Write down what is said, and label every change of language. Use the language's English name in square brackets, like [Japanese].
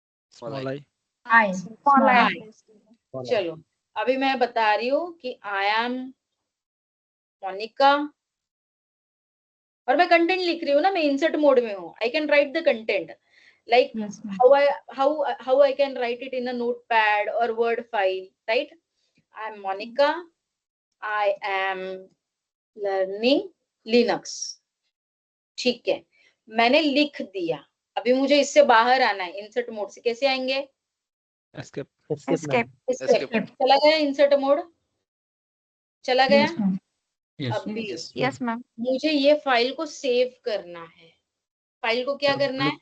[English] Small I. I. Small I. [Hindi] चलो अभी मैं बता रही हूँ कि आई एम मोनिका, और मैं कंटेंट लिख रही हूँ ना, मैं इंसर्ट मोड में हूँ, [English] I can write the content like Yes, ma'am. how I can write it in a notepad or word file, right? I'm Monica, I am learning Linux, [Hindi] ठीक है, मैंने लिख दिया। अभी मुझे इससे बाहर आना है इंसर्ट मोड से, कैसे आएंगे, [English] Escape. Escape. Escape. [Hindi] चला गया इंसर्ट मोड, चला गया। [English] Yes, ma'am. Yes. [Hindi] अभी [English] Yes, ma'am. [Hindi] मुझे ये फाइल को सेव करना है, फाइल को क्या करना है,